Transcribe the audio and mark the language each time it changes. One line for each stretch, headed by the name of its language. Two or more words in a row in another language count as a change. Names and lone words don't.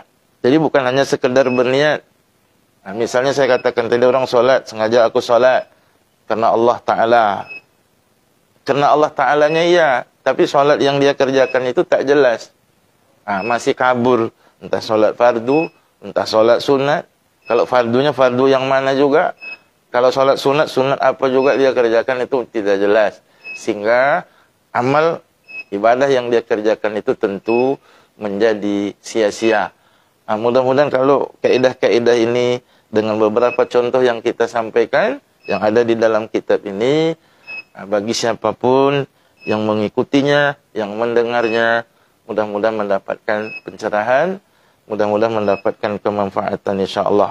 Indonesian: Jadi bukan hanya sekedar berniat. Nah, misalnya saya katakan tadi orang solat, sengaja aku solat karena Allah Ta'ala. Karena Allah Ta'alanya iya, tapi solat yang dia kerjakan itu tak jelas. Nah, masih kabur, entah solat fardu, entah solat sunat. Kalau fardunya fardu yang mana juga. Kalau solat sunat, sunat apa juga dia kerjakan itu tidak jelas. Sehingga amal ibadah yang dia kerjakan itu tentu menjadi sia-sia. Nah, mudah-mudahan kalau kaidah-kaidah ini dengan beberapa contoh yang kita sampaikan, yang ada di dalam kitab ini, bagi siapapun yang mengikutinya, yang mendengarnya, mudah-mudahan mendapatkan pencerahan, mudah-mudahan mendapatkan kemanfaatan insyaAllah.